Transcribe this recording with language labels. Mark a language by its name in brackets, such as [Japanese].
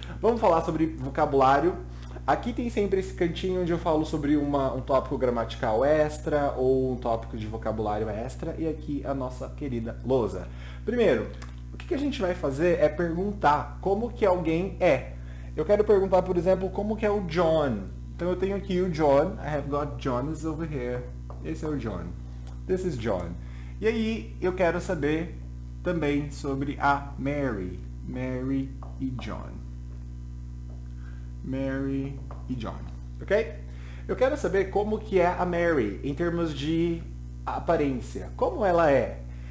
[Portuguese] Vamos falar sobre vocabulário. Aqui tem sempre esse cantinho onde eu falo sobre um tópico gramatical extra ou um tópico de vocabulário extra, e aqui a nossa querida lousa. Primeiro, o que a gente vai fazer é perguntar como que alguém é. Eu quero perguntar, por exemplo, como que é o John. Então eu tenho aqui o John, [English] I have got John is over here. [Portuguese] Esse é o John. [English] This is John. [Portuguese] E aí eu quero saber também sobre a Mary. Mary e John. Mary e John, ok? Eu quero saber como que é a Mary em termos de aparência. Como ela é?